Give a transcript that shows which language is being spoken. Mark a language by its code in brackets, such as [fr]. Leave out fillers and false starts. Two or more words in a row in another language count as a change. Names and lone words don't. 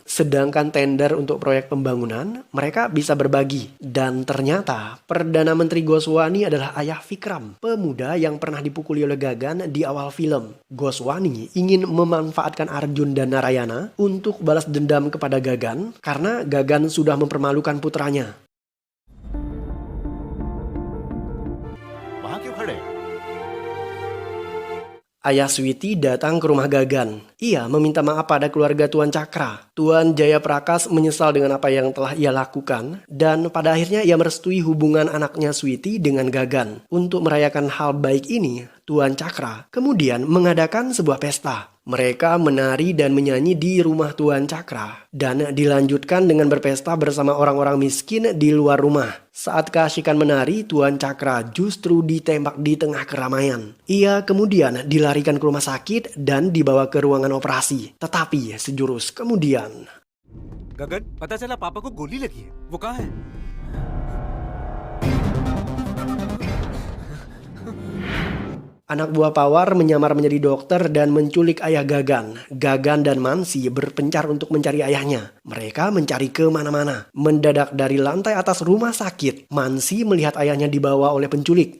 [id] Sedangkan tender untuk proyek pembangunan, mereka bisa berbagi. Dan ternyata, Perdana Menteri Goswani adalah ayah Vikram, pemuda yang pernah dipukuli oleh Gagan di awal film. Goswani ingin memanfaatkan Arjun dan Narayana untuk balas dendam kepada Gagan karena Gagan sudah mempermalukan putranya. [hi] वहां क्यों खड़े? [id] Ayah Sweety datang ke rumah Gagan. Ia meminta maaf pada keluarga Tuan Cakra. Tuan Jayaprakas menyesal dengan apa yang telah ia lakukan. Dan pada akhirnya ia merestui hubungan anaknya Sweety dengan Gagan. Untuk merayakan hal baik ini, Tuan Cakra kemudian mengadakan sebuah pesta. Mereka menari dan menyanyi di rumah Tuan Cakra. Dan dilanjutkan dengan berpesta bersama orang-orang miskin di luar rumah. Saat keasikan menari, Tuan Cakra justru ditembak di tengah keramaian. Ia kemudian dilarikan ke rumah sakit dan dibawa ke ruangan operasi. Tetapi sejurus kemudian, [hi] गगन पता चला पापा को गोली लगी है वो कहाँ है [id] anak buah Pawar menyamar menjadi dokter dan menculik ayah Gagan. Gagan dan Mansi berpencar untuk mencari ayahnya. Mereka mencari kemana-mana. Mendadak dari lantai atas rumah sakit, Mansi melihat ayahnya dibawa oleh penculik.